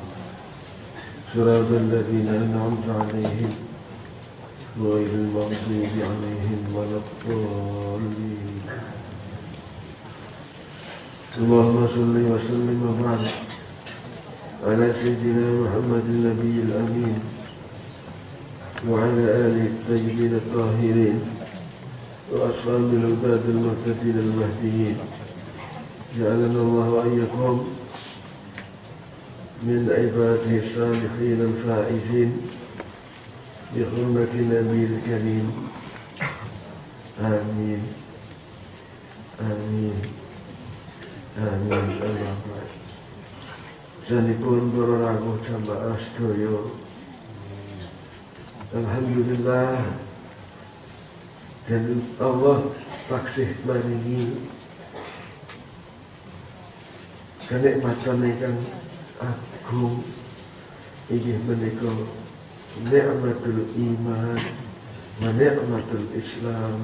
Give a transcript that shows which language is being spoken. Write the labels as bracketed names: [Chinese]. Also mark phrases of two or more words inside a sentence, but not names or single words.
[Arabic] صراط الذين أنعمت عليهم غير المغضوب عليهم ولا الضالين اللهم صل وسلم وبارك على سيدنا محمد النبي الأمين وعلى آله الطيبين الطاهرين وأصحاب الهداة المهتدين المهديين جعلنا الله وإياكم من عباده الصالحين الفائزين بحرمة النبي الكريم آمين آمين آمين اللهم [Javanese] sanipun para rawuh jamaah sedaya alhamdulillah dan Allah taksih maringi kenikmatan ingkang agung inggih menika [Arabic] نعمة الإيمان ونعمة الإسلام.